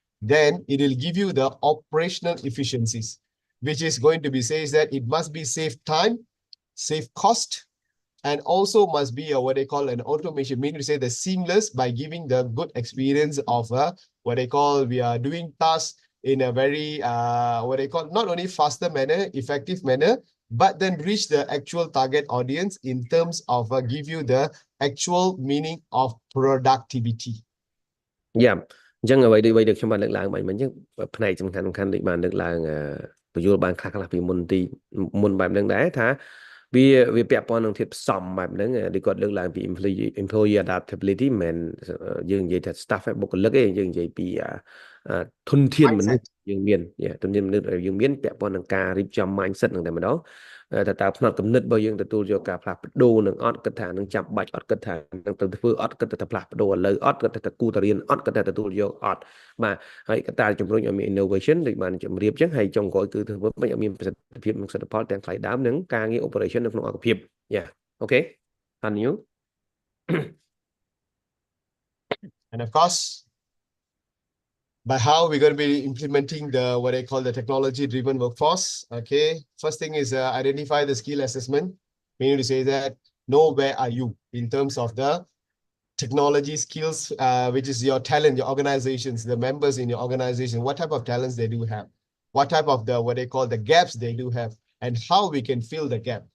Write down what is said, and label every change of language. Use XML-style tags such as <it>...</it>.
<en>Then it will give you the operational efficiencies, which is going to be says that it must be save time, save cost, and also must be what they call an automation, meaning to say the seamless by giving the good experience of what they call we are doing tasks in a very what they call not only faster manner, effective manner, but then reach the actual target audience in terms of give you the actual meaning of productivity. Yeah.</en> <km>អញ្ចឹងអ្វីដូចខ្ញុំបានលើកឡើងមិញអញ្ចឹងផ្នែកសំខាន់ៗដូចបានលើកឡើងបញ្យល់បានខ្លះពីមុនបែបហ្នឹងដែរថាវាពាក់ព័ន្ធនឹងធាតុផ្សំបែបហ្នឹងដូចគាត់លើកឡើងពី</km> <en>employee adaptability</en> <km>មិនយើងនិយាយថា staff បុគ្គលិកទេយើងនិយាយពី ធនធានមនុស្សយើងមានធនធានមនុស្សយើងមានពាក់ព័ន្ធនឹងការរៀបចំ mindset ហ្នឹងតែម្ដងតែតើផ្នត់គំនិតរបស់យើងទទួលយកការផ្លាស់ប្ដូរនឹងអត់គិតថានឹងចាំបាច់អត់គិតថានឹងទៅធ្វើអត់គិតថាផ្លាស់ប្ដូរឥឡូវអត់គិតថាគូតរៀនអត់គិតថាទទួលយកអត់បាទហើយកត្តាជំរុញឲ្យមាន innovation ដូចបានជម្រាបចឹងហើយចុងក្រោយគឺធ្វើមិនឲ្យមានប្រសិទ្ធភាពនិងសិទ្ធិផលទាំងថ្លៃដើមនិងការងារ operation នៅក្នុងអង្គភាពអូខេ continue</km> <en>and of course by how we're going to be implementing the what I call the technology-driven workforce. Okay, first thing is identify the skill assessment, meaning to say that know where are you in terms of the technology skills, which is your talent, your organizations, the members in your organization, what type of talents they do have, what type of the what they call the gaps they do have, and how we can fill the gap.</en>